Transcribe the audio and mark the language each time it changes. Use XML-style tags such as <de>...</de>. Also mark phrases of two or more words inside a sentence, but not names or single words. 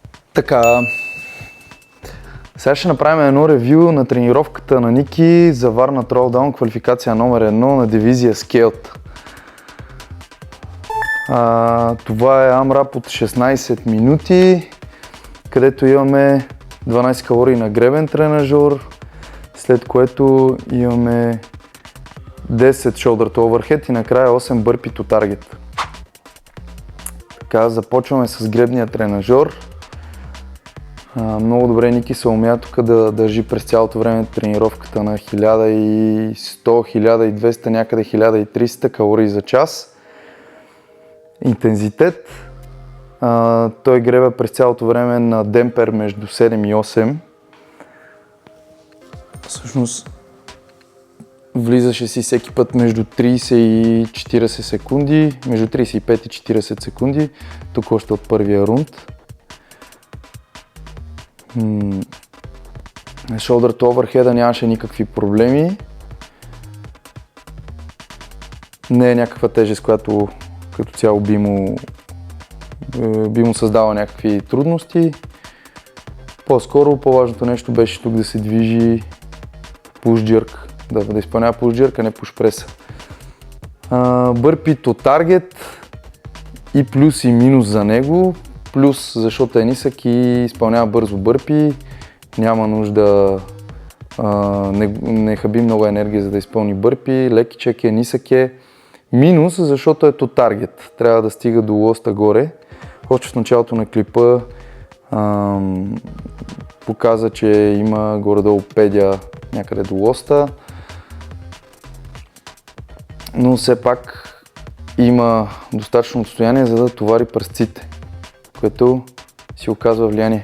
<bg>Така, сега ще направим едно ревю на тренировката на Ники за Варна Тролдаун, квалификация номер 1 на дивизия Скелт. Това е AMRAP от 16 минути, където имаме 12 калории на гребен тренажор, след което имаме 10</bg> <en>shoulder to overhead</en> <bg>и накрая 8 бърпи</bg> <en>to target.</en> <bg>Така, започваме с гребния тренажор. Много добре Ники се умя тук да държи през цялото време тренировката на 1100, 1200, някъде 1300 калории за час. Интензитет. Той гребе през цялото време на демпер между 7 и 8. Всъщност влизаше си всеки път между 30 и 40 секунди, между 35 и 40 секунди, тук още от първия рунд.</bg> <en>Shoulder to overhead</en> <bg>нямаше никакви проблеми. Не е някаква тежест, която като цяло би му създала някакви трудности. По-скоро по-важното нещо беше тук да се движи</bg> <en>push jerk,</en> <bg>да изпълнява</bg> <en>push jerk,</en> <bg>а не</bg> <en>push press.</en> <bg>Бърпи</bg> <en>to target</en> <bg>и плюс и минус за него. Плюс, защото е нисък и изпълнява бързо бърпи, няма нужда, не хаби много енергия за да изпълни бърпи, лекичък е, нисък е. Минус, защото е</bg> <en>to target,</en> <bg>трябва да стига до лоста горе. Още в началото на клипа показа, че има горе-долу педя някъде до лоста, но все пак има достатъчно отстояние, за да товари пръстците, което си оказва влияние.</bg>